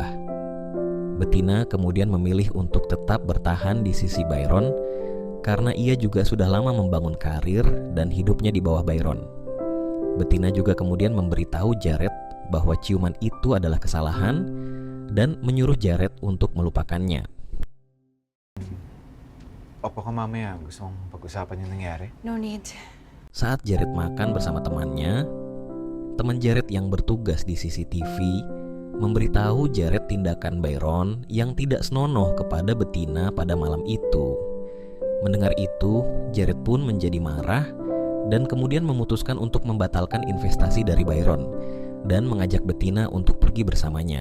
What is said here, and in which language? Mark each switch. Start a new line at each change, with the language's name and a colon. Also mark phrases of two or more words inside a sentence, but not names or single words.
Indonesian: Bettina kemudian memilih untuk tetap bertahan di sisi Byron karena ia juga sudah lama membangun karir dan hidupnya di bawah Byron. Bettina juga kemudian memberitahu Jared bahwa ciuman itu adalah kesalahan dan menyuruh Jared untuk melupakannya.
Filipino: Opo ka mamaya, gusto kong pag-usapan yung nangyari.
English: No need.
Indonesian: Saat Jared makan bersama temannya, teman Jared yang bertugas di CCTV memberitahu Jared tindakan Byron yang tidak senonoh kepada Bettina pada malam itu. Mendengar itu, Jared pun menjadi marah dan kemudian memutuskan untuk membatalkan investasi dari Byron dan mengajak Bettina untuk pergi bersamanya.